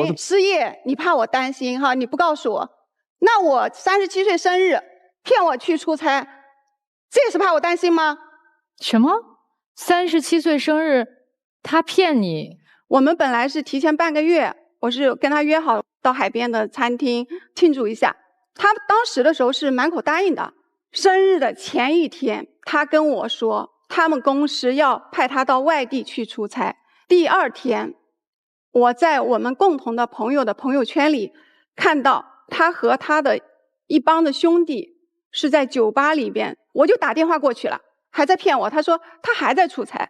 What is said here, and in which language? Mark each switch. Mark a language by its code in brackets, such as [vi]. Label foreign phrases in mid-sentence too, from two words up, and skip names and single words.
[zh] 失業，你怕我擔心哈？你不告訴我，那我37歲生日騙我去出差，這也是怕我擔心嗎？什麼？37歲生日，他騙你？我們本來是提前半個月，我是跟他約好到海邊的餐廳慶祝一下。他當時的時候是滿口答應的。生日的前一天，他跟我說他們公司要派他到外地去出差。第二天，我在我們共同的朋友的朋友圈裡看到他和他的一帮的兄弟是在酒吧裡邊，我就打電話過去了，還在騙我，他說他還在出差。